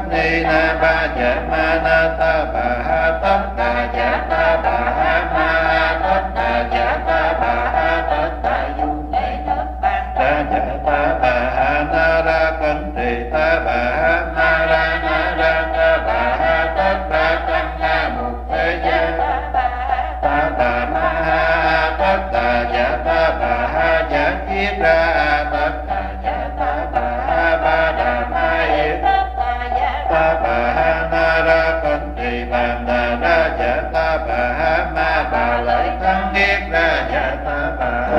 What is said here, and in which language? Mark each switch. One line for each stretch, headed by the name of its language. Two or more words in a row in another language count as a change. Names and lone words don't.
Vietnamese: ni na ba ja ma na ta ba ha tất đà ja ta ba ha ma tất đà ja ta ba ha tất đà du lễ nước bàn ra ja ta ba ha na ra cẩn trì ta ba ha na ra ta ba ha tất đà căn na một thế giới ta bà ma ha tất đà ja ta bà ha ja chiết ra tất đà ja ta bà ha ba đà ma yết ta bà ha na ra cẩn trì bàn đà ra ja ta bà ha ma bà lợi thắng yết ra ja ta bà ha